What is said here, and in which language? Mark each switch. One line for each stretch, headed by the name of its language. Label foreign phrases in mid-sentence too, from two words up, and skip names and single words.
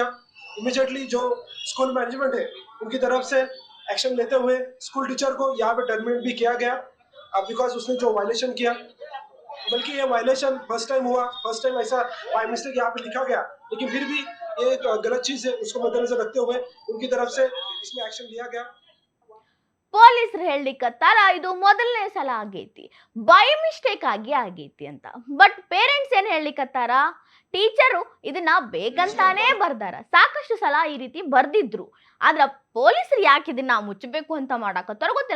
Hindi: इमीडिएटली जो
English: school management
Hindi: है उनकी तरफ से एक्शन लेते हुए
English: school teacher
Hindi: को यहाँ पे टर्मिनेट भी किया गया बिकॉज उसने जो वायलेशन किया. बल्कि ये वायलेशन
English: first time
Hindi: हुआ,
English: first time
Hindi: ऐसा
English: by mistake
Hindi: यहाँ पे लिखा गया, लेकिन फिर भी ये एक गलत चीज है, उसको मद्देनजर रखते हुए उनकी तरफ से इसमें एक्शन लिया गया।
Kannada: ಪೊಲೀಸರು ಹೇಳಲಿಕ್ಕತ್ತಾರ ಇದು ಮೊದಲನೇ ಸಲ ಆಗೈತಿ,
English: by mistake
Kannada: ಆಗಿ ಆಗೈತಿ ಅಂತ.
English: but parents
Kannada: ಏನ್ ಹೇಳಲಿಕ್ಕತ್ತಾರ, ಟೀಚರು ಇದನ್ನ ಬೇಕಂತಾನೇ ಬರ್ದಾರ, ಸಾಕಷ್ಟು ಸಲ ಈ ರೀತಿ ಬರ್ದಿದ್ರು, ಆದ್ರ ಪೊಲೀಸರು ಯಾಕೆ ಇದನ್ನ ಮುಚ್ಚಬೇಕು ಅಂತ ಮಾಡಾಕತ್ತಾರ ಗೊತ್ತಿಲ್ಲ.